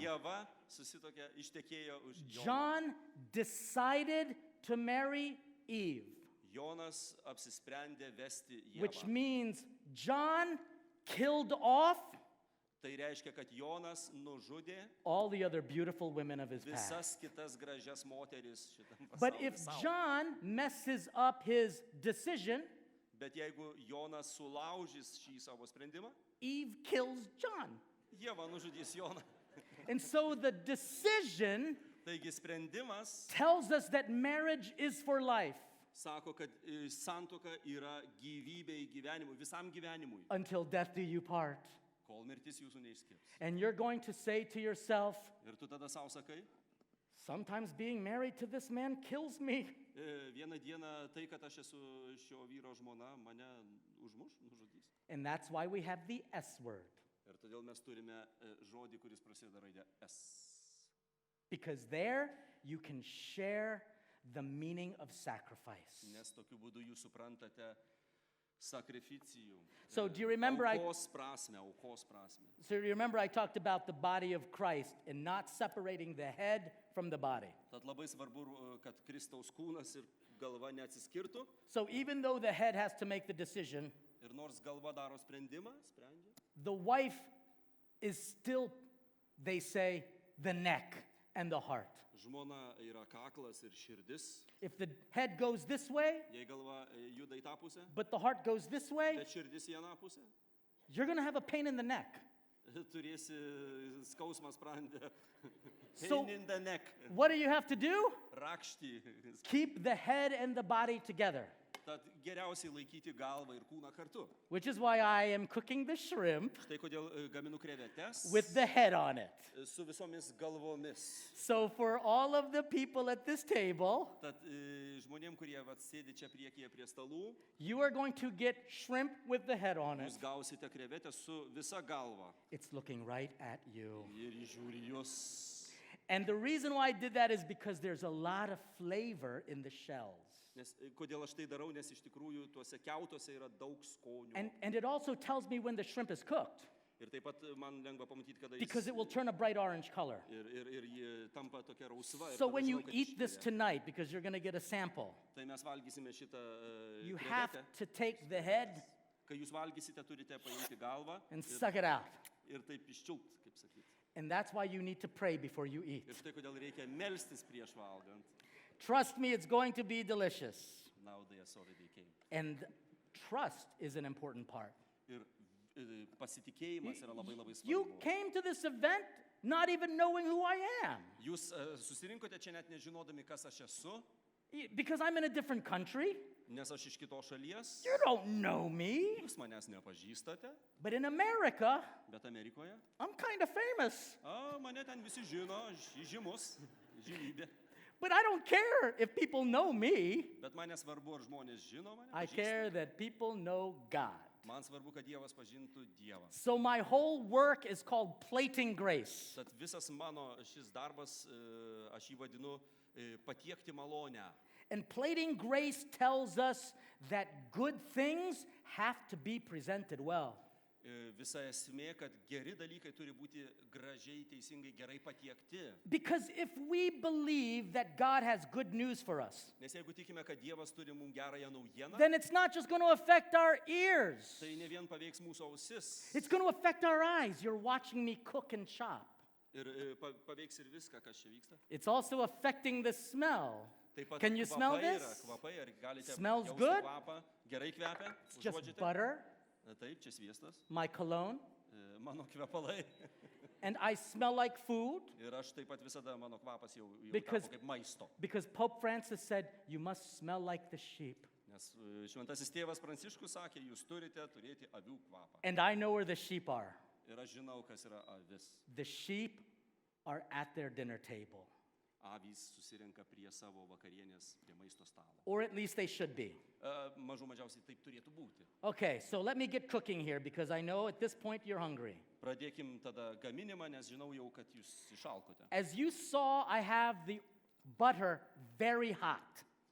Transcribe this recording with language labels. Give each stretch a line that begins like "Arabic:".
Lithuanian: Jeva susituokė, ištekėjo už Jono.
English: John decided to marry Eve,
Lithuanian: Jonas apsisprendė vesti
English: which
Lithuanian: Jevą.
English: means John killed off
Lithuanian: Tai reiškia, kad Jonas nužudė
English: all the other beautiful women of his past.
Lithuanian: visas kitas gražias moteris šitam
English: But
Lithuanian: pasaulyje.
English: if John messes up his decision,
Lithuanian: Bet jeigu Jonas sulaužys šį savo sprendimą,
English: Eve kills John.
Lithuanian: Jeva nužudys Joną.
English: And so the decision
Lithuanian: Taigi sprendimas
English: tells us that marriage is for life
Lithuanian: sako, kad santuoka yra gyvybei gyvenimui, visam gyvenimui.
English: until death do you part.
Lithuanian: kol mirtis jūsų neišskirs.
English: And you're going to say to yourself,
Lithuanian: Ir tu tada savo sakai,
English: sometimes being married to this man kills me.
Lithuanian: vieną dieną tai, kad aš esu šio vyro žmona, mane nužudys.
English: And that's why we have the S word.
Lithuanian: Ir todėl mes turime žodį, kuris prasideda raidė S.
English: Because there you can share the meaning of sacrifice.
Lithuanian: Nes tokiu būdu jūs suprantate sakrificijų.
English: So do you remember
Lithuanian: aukos prasme.
English: So you remember I talked about the body of Christ and not separating the head from the body.
Lithuanian: Tad labai svarbu, kad Kristaus kūnas ir galva neatsiskirtų.
English: So even though the head has to make the decision,
Lithuanian: Ir nors galva daro sprendimą, sprendžia,
English: the wife is still, they say, the neck and the heart.
Lithuanian: žmona yra kaklas ir širdis.
English: If the head goes this way,
Lithuanian: Jei galva juda į tą pusę,
English: but the heart goes this way,
Lithuanian: bet širdis į aną pusę,
English: you're going to have a pain in the neck.
Lithuanian: turėsi skausmą sprandę.
English: So- Pain in the neck. What do you have to do?
Lithuanian: Rakštį.
English: Keep the head and the body together,
Lithuanian: Tad geriausiai laikyti galvą ir kūną kartu.
English: which is why I am cooking the shrimp
Lithuanian: Štai kodėl gaminu krevetes
English: with the head on it.
Lithuanian: su visomis galvomis.
English: So for all of the people at this table,
Lithuanian: Tad žmonėm, kurie sėdi čia priekyje prie stalų,
English: you are going to get shrimp with the head on it.
Lithuanian: jūs gausite krevetę su visa galva.
English: It's looking right at you.
Lithuanian: Ir žiūri jūs.
English: And the reason why I did that is because there's a lot of flavor in the shells.
Lithuanian: Nes kodėl aš tai darau, nes iš tikrųjų tuose kiautuose yra daug skonių.
English: And it also tells me when the shrimp is cooked,
Lithuanian: Ir taip pat man lengva pamatyti, kada
English: because it will turn a bright orange color.
Lithuanian: ir ji tampa tokia rausva. Ir
English: So
Lithuanian: tada
English: when you
Lithuanian: žinau, kad
English: eat this
Lithuanian: išvirė.
English: tonight, because you're going to get a sample,
Lithuanian: Tai mes valgysime šitą
English: you have
Lithuanian: krevetę.
English: to take the head
Lithuanian: Kai jūs valgysite, turite paimti galvą
English: and suck it out.
Lithuanian: ir taip iščiulpt, kaip sakyti.
English: And that's why you need to pray before you eat.
Lithuanian: Ir štai kodėl reikia melstis prieš valgant.
English: Trust me, it's going to be delicious. Now they already came. And trust is an important part.
Lithuanian: Ir pasitikėjimas yra labai labai
English: You
Lithuanian: svarbu.
English: came to this event not even knowing who I am.
Lithuanian: Jūs susirinkote čia net nežinodami, kas aš esu,
English: Because I'm in a different country.
Lithuanian: nes aš iš kitos šalies.
English: You don't know me.
Lithuanian: Jūs manęs nepažįstate,
English: But in America,
Lithuanian: bet Amerikoje.
English: I'm kind of famous.
Lithuanian: Mane ten visi žino, žymus, žymybė.
English: But I don't care if people know me.
Lithuanian: Bet man nesvarbu, ar žmonės žino mane.
English: I
Lithuanian: pažįsta.
English: care that people know God.
Lithuanian: Man svarbu, kad Dievas pažintų Dievą.
English: So my whole work is called plating grace.
Lithuanian: Tad visas mano šis darbas, aš jį vadinu patiekti malonę.
English: And plating grace tells us that good things have to be presented well.
Lithuanian: Visa esmė, kad geri dalykai turi būti gražiai, teisingai, gerai patiekti.
English: Because if we believe that God has good news for us,
Lithuanian: Nes jeigu tikime, kad Dievas turi mums gerąją naujieną,
English: then it's not just going to affect our ears.
Lithuanian: tai ne vien paveiks mūsų ausis.
English: It's going to affect our eyes. You're watching me cook and chop.
Lithuanian: Ir paveiks ir viską, kas čia vyksta.
English: It's also affecting the smell.
Lithuanian: Taip pat
English: Can you smell
Lithuanian: kvapai yra,
English: this?
Lithuanian: kvapai, ar galite
English: Smells
Lithuanian: jausti
English: good?
Lithuanian: kvapą? Gerai kvepia?
English: It's just
Lithuanian: Užuodžiate?
English: butter,
Lithuanian: Taip, čia sviestas,
English: my cologne,
Lithuanian: mano kvepalai.
English: and I smell like food
Lithuanian: Ir aš taip pat visada, mano kvapas jau
English: Because-
Lithuanian: tapo kaip maisto.
English: because Pope Francis said, you must smell like the sheep.
Lithuanian: Nes šventasis tėvas Pranciškus sakė, jūs turite turėti avių kvapą.
English: And I know where the sheep are.
Lithuanian: Ir aš žinau, kas yra avis.
English: The sheep are at their dinner table,
Lithuanian: Avys susirenka prie savo vakarienės, prie maisto stalo.
English: or at least they should be.
Lithuanian: Mažų mažiausiai taip turėtų būti.
English: Okay, so let me get cooking here because I know at this point you're hungry.
Lithuanian: Pradėkim tada gaminimą, nes žinau jau, kad jūs išalkote.
English: As you saw, I have the butter very hot.